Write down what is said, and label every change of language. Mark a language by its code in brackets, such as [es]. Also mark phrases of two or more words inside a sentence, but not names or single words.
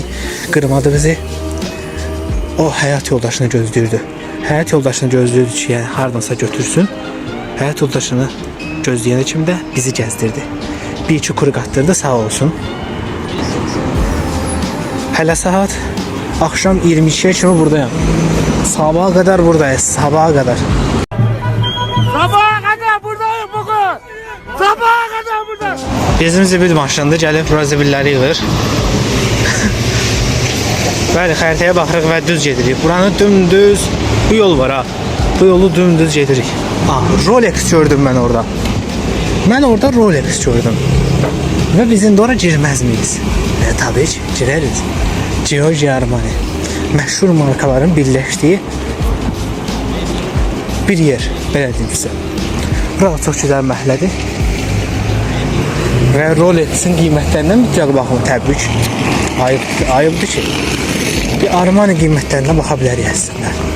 [az] Qırmadı bizi. O həyat yoldaşını gözləyirdi. Həyat yoldaşını gözləyirdi ki, yəni hardansa götürsün. Həyat yoldaşını gözləyən kim də bizi gəzdirdi. Bir iki kuru qatdırdı, sağ olsun. Hələ saat akşam 22'ye kimi buradayım. [tr] Sabaha kadar buradayız. Sabaha kadar. Sabaha kadar buradayım bugün. Sabaha kadar buradayım. [az] Bizim zibil maşınında gəlib bura zibilləri yığır. Bəli, xəritəyə baxırıq və düz gedirik. Buranı dümdüz, bu yol var ha. Bu yolu dümdüz gedirik. [tr] Rolex gördüm ben orada. Ben orada Rolex gördüm. Ve bizim de oraya girmez miyiz? Tabii ki gireriz. Giorgio Armani. [az] Məşhur markaların birləşdiyi bir yer. Belə deyim sizə. Bura çox gözəl məhəllədir. Və Rolex'in qiymətlərindən mütləq baxın, təbii ki. Ayıbdır ki. Bir Armani qiymətlərinə baxa bilərik əslində.